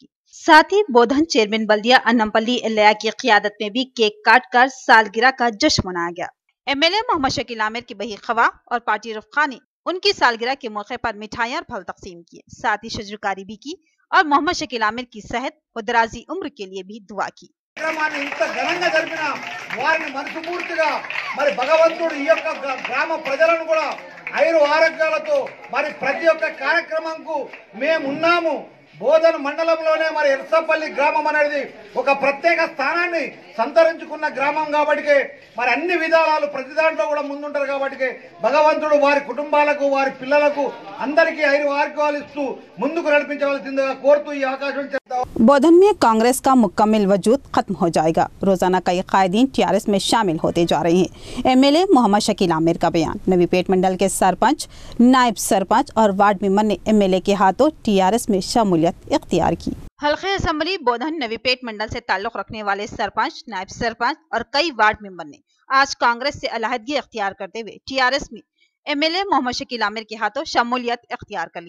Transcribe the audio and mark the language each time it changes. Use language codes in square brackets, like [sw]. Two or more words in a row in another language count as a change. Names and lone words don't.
[ur] ساتھ ہی بودھن چیئرمین بلدیہ انمپلی الیہ کی قیادت میں بھی کیک کاٹ کر سالگرہ کا جشن منایا گیا۔ ایم ایل اے محمد شکیل عامر کی بہی خواہ اور پارٹی رفقا نے ان کی سالگرہ کے موقع پر مٹھائیاں اور پھل تقسیم کیے، ساتھ ہی شجرکاری بھی کی اور محمد شکیل عامر کی صحت و درازی عمر کے لیے بھی دعا کی۔ [te] ఇంత ఘనంగా జరిపిన వారిని మనస్ఫూర్తిగా మరి భగవంతుడు ఈ యొక్క గ్రామ ప్రజలను కూడా ఐరు ఆరోగ్యాలతో మరి ప్రతి ఒక్క కార్యక్రమంకు మేమున్నాము। బోధన మండలంలోనే మరి ఎర్సపల్లి గ్రామం అనేది ఒక ప్రత్యేక స్థానాన్ని సంతరించుకున్న గ్రామం కాబట్టి మరి అన్ని విధానాలు ప్రతి దాంట్లో కూడా ముందుంటారు కాబట్టి భగవంతుడు వారి కుటుంబాలకు వారి పిల్లలకు అందరికీ ఐరు ఆరోగ్యాలు ఇస్తూ ముందుకు నడిపించవలసిందిగా కోరుతూ ఈ అవకాశం చెప్తా। [ur] بودھن میں کانگریس کا مکمل وجود ختم ہو جائے گا. روزانہ کئی قائدین TRS میں شامل ہوتے جا رہے ہیں. MLA محمد شکیل عامر کا بیان. نوی پیٹ منڈل کے سرپنچ، نائب سرپنچ اور وارڈ ممبر نے MLA کے ہاتھوں TRS میں شمولیت اختیار کی. حلقہ اسمبلی بودھن نوی پیٹ منڈل سے تعلق رکھنے والے سرپنچ، نائب سرپنچ اور کئی وارڈ ممبر نے آج کانگریس سے علاحدگی اختیار کرتے ہوئے TRS میں MLA محمد شکیل عامر کے ہاتھوں شمولیت اختیار کر لی.